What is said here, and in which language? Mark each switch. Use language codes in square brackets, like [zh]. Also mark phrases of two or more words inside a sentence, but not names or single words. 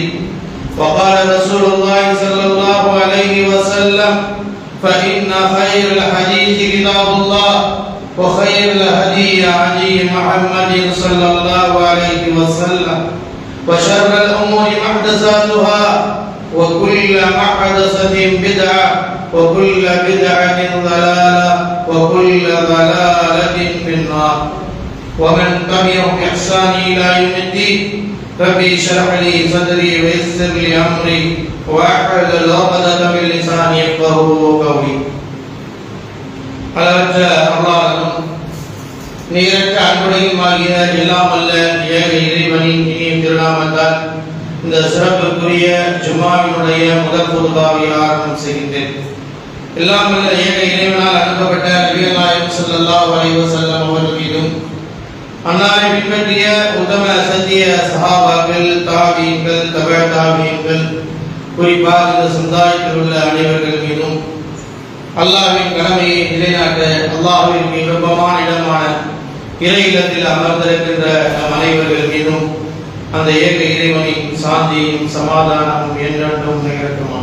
[ar] وقال رسول الله صلى الله عليه وسلم فإن خير الحديث كتاب الله وخير الهدي هدي محمد صلى الله عليه وسلم وشر الأمور محدثاتها وكل محدثة بدعة وكل بدعة ضلالة وكل ضلالة في النار. ومن تبعهم بإحسان إلى يوم الدين ربي اشرح لي صدري ويسر لي أمري واحلل عقدة من لساني يفقهوا قولي. [ta] அளவற்ற அல்லாஹ்வும் நீரற்ற அன்புடையுமாகிய எல்லாம் வல்ல ஏக இறைவனின் இனிய திருநாமத்தால் இந்த சிறப்புக்குரிய ஜும்மாவினுடைய முதல் குதுபாவை ஆரம்பம் செய்கின்றேன். எல்லாம் வல்ல ஏக இறைவனால் அனுப்பப்பட்ட நபிகள் நாயகம் [ar] صلى الله عليه وسلم [ta] அவர்கள் மீதும் அன்னாரை பின்பற்றிய உத்தம சத்திய சஹாபாக்கள் தாபீன்கள் தபஅ தாபீன்கள் குறிப்பாக இந்த சமுதாயத்தில் உள்ள அனைவர்கள் மீதும் அல்லாஹ்வின் கடமையை நிலைநாட்ட அல்லாஹ்வின் விருப்பமான இடமான இறை இல்லத்தில் அமர்ந்திருக்கின்ற நம் அனைவர்கள் மீதும் அந்த ஏக இறைவனின் சாந்தியும் சமாதானமும் என்றென்றும் நிகழட்டுமா.